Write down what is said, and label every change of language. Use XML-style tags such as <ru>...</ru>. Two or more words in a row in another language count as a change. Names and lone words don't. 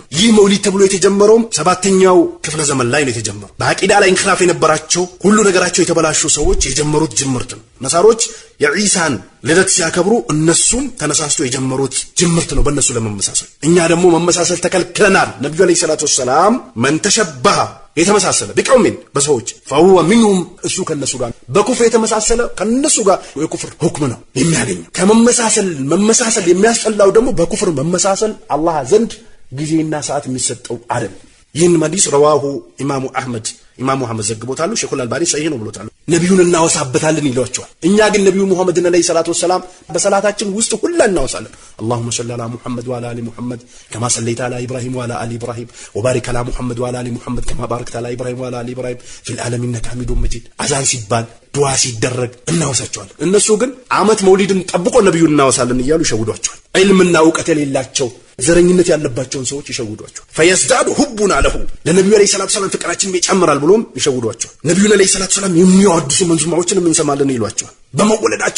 <am>ይህ መውሊድ ተብሎ የተጀመረው 7ኛው ክፍለ ዘመን ላይ ነው የተጀመረው። በአቂዳ ላይ እንክራፍ የነበራቸው ሁሉ ነገራቸው የተበላሹ ሰዎች የጀመሩት ጅምርት ነው። ነሳሮች የኢሳን ልደት ሲያከብሩ እነሱም ተነሳስቶ የጀመሩት ጅምርት ነው በእነሱ ለመመሳሰል። እኛ ደግሞ መመሳሰል ተከልክለናል። ነብዩ</am> <ar>عليه الصلاة والسلام من تشبه</ar> <am>የተመሳሰለ ቢቀውሚን በሰዎች</am> <ar>فهو منهم</ar> <am>እሱ ከነሱ ጋር በኩፍር የተመሳሰለ ከነሱ ጋር የኩፍር ሁክም ነው የሚያገኘው። ከመመሳሰል የሚያስጠላው ደግሞ በኩፍር መመሳሰል አላህ ዘንድ ጊዜና ሰዓት የሚሰጠው አይደለም። ይህን ሐዲስ</am> <ar>رواه الإمام أحمد</ar> <am>መሐመድ ዘግቦታሉ። ሼኹል አልባኒ ሰሂህ ነው ብሎታል። ነብዩን እናወሳበታለን ይሏቸዋል። እኛ ግን ነብዩ መሐመድ</am> <ar>عليه الصلاة والسلام</ar> <am>በሰላታችን ውስጥ ሁሉ እናወሳለን።</am> <ar>اللهم صل على محمد وعلى ال محمد كما صليت على ابراهيم وعلى ال ابراهيم وبارك على محمد وعلى ال محمد كما باركت على ابراهيم وعلى ال ابراهيم في العالمين انك حميد مجيد።</ar> <am>አዛን ሲባል ዱዓ ሲደረግ እናወሳቸዋለን። እነሱ ግን አመት መውሊድን ጠብቆ ነብዩን እናወሳለን እያሉ ይሸውዷቸዋል። ዒልምና ዕውቀት የሌላቸው ዘረኝነት ያለባቸውን ሰዎች ይሸውዷቸው።</am> <ar>فيزداد حبنا له</ar> <am>ለነብዩ</am> <ar>عليه الصلاة والسلام</ar> <am>ፍቅራችን ይጨምራል ብሎም ይሸውዷቸው። ነብዩን</am> <ar>عليه الصلاة والسلام</ar> <am>የሚያወድሱ መንዙማዎችን እንሰማለን ይሏቸዋል። በመወለዳቸው</am>